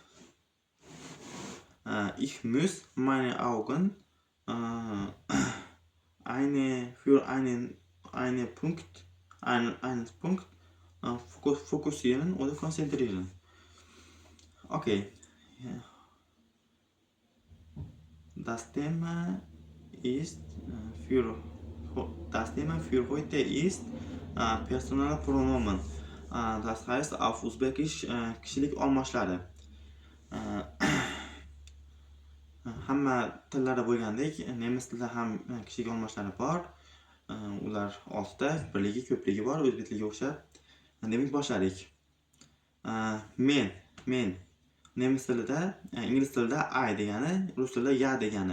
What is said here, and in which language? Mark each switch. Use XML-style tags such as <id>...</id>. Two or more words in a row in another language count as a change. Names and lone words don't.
<de>Ich muss meine Augen für einen Punkt fokussieren oder konzentrieren. Okay. Das Thema für heute ist Personalpronomen. Das heißt auf Uzbekisch</de> <uz>kishilik olmoshlari. Hamma tillarda bo'lgandek, nemis tilida ham kishilik olmoshlari bor. Ular 6 ta, birligi, ko'pligi bor, o'zbek tiliga o'xshab. Demak, boshladik. Men nemis tilida, ingliz tilida I degani, rus tilida ya degani.</uz>